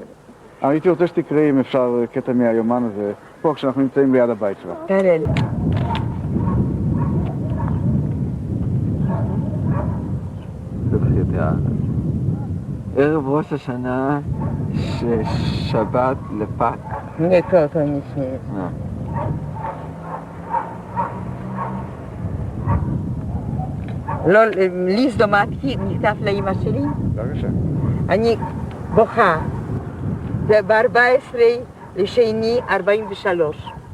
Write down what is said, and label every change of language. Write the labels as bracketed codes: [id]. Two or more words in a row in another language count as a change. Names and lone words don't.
[he] הייתי רוצה שתקראי, אם אפשר, קטע מהיומן הזה, פה כשאנחנו נמצאים ליד הבית שלך. תראה לי. ערב ראש השנה, שבת לפת. [pl] to nic nie jest. [he] לא, [pl] list do matki [he] נכתב לאמא שלי, בבקשה. אני בוכה, זה ב-14 לשני 43.